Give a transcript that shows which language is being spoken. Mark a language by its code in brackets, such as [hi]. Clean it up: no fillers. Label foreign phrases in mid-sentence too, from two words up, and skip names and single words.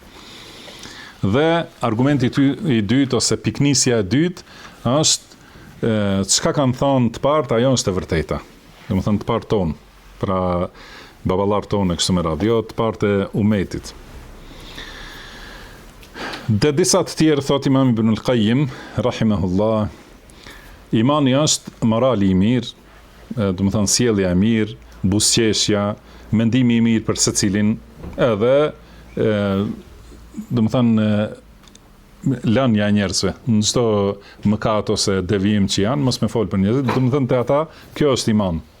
[sq] Dhe argumenti i dytë ose piknisja e dytë është çka kanë thënë të parë, ajo është e vërteta. Domethënë të parë tonë, pra baballarët tonë kështu me radhë, jo të parë të umetit. Dhe disa të tjerë, thot Imam Ibn al-Qayyim rahimahullah, imani është morali i mirë, domethënë sjellja e mirë, buzëqeshja, mendimi i mirë për secilin, edhe domethënë lënia e njerëzve, në çdo mëkat ose devijim që janë, mos me fol për njerëzit, domethënë te ata, kjo është iman.